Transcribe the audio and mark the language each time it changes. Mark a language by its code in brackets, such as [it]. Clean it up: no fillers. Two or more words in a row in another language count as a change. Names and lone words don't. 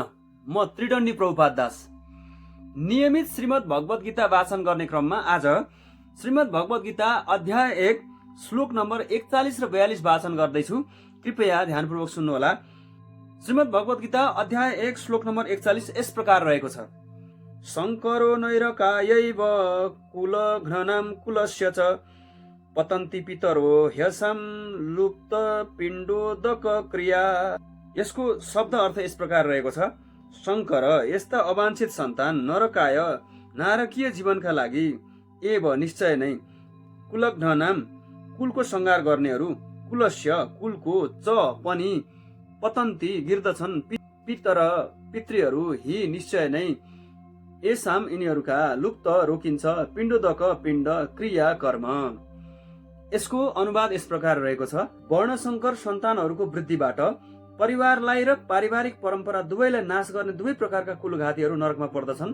[ne] म त्रिदण्डी प्रभुपाद दास। नियमित श्रीमद् भगवत गीता वाचन गर्ने क्रममा आज श्रीमद् भगवत गीता अध्याय 1 श्लोक नम्बर 41 र 42 वाचन गर्दैछु। कृपया ध्यानपूर्वक सुन्नुहोला। श्रीमद् भगवत गीता अध्याय 1 श्लोक नम्बर 41 यस प्रकार रहेको छ। [sa] शङ्करो नैरकायैव कुलघ्ननाम कुलस्य च पतन्ति पितरो ह्यसां लुप्त पिण्डोदक क्रिया। [ne] यसको शब्द अर्थ यस प्रकार रहेको छ। शङ्कर यस्ता अवाञ्छित सन्तान नरकाय नारकीय जीवनका लागि एव निश्चय नै कुलघ्ननाम कुलको सङ्घार गर्नेहरू कुलस्य कुलको च पनि पतन्ति गिर्दछन् पितर पितृहरू हि निश्चय नै एसाम यिनीहरूका लुप्त रोकिन्छ पिण्डोदक पिण्ड क्रिया कर्म। यसको अनुवाद यस प्रकार रहेको छ। वर्णशङ्कर सन्तानहरूको वृद्धिबाट परिवारलाई र पारिवारिक परम्परा दुवैलाई नाश गर्ने दुवै प्रकारका कुलघातीहरू नरकमा पर्दछन्।